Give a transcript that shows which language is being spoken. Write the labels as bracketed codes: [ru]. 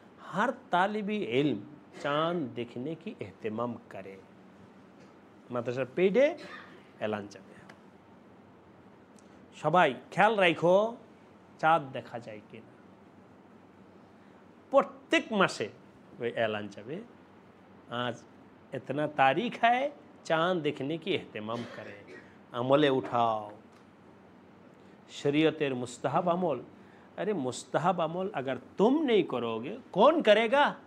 [hi] हर तालिबी इल्म चांद देखने की एहतमाम करे। [bn] মাদ্রাসার পেইডে এলান যাবে, সবাই খেয়াল রাখো চাঁদ দেখা যায় কিনা। প্রত্যেক মাসে ওই এলান যাবে, [hi] आज इतना तारीख है, चांद देखने की एहतमाम करे। [bn] আমলে [hi] उठाओ शरीयतेर मुस्तहब अमल। अरे मुस्तहब अमल अगर तुम नहीं करोगे कौन करेगा?